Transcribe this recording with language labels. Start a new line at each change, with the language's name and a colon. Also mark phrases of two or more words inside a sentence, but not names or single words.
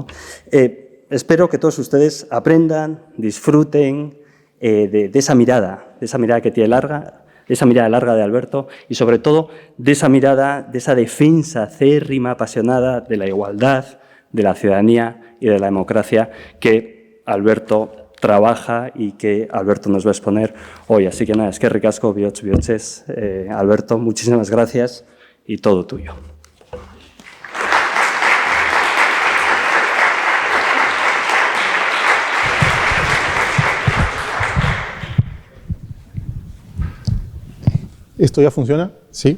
Spanish: Espero que todos ustedes aprendan, disfruten de esa mirada que tiene larga, de esa mirada larga de Alberto, y sobre todo de esa mirada, de esa defensa acérrima, apasionada de la igualdad, de la ciudadanía y de la democracia que Alberto trabaja y que Alberto nos va a exponer hoy. Así que nada,
Basque: eskerrik asko, bihotz,
Spanish: Alberto, muchísimas gracias y todo tuyo. ¿Esto ya funciona? ¿Sí?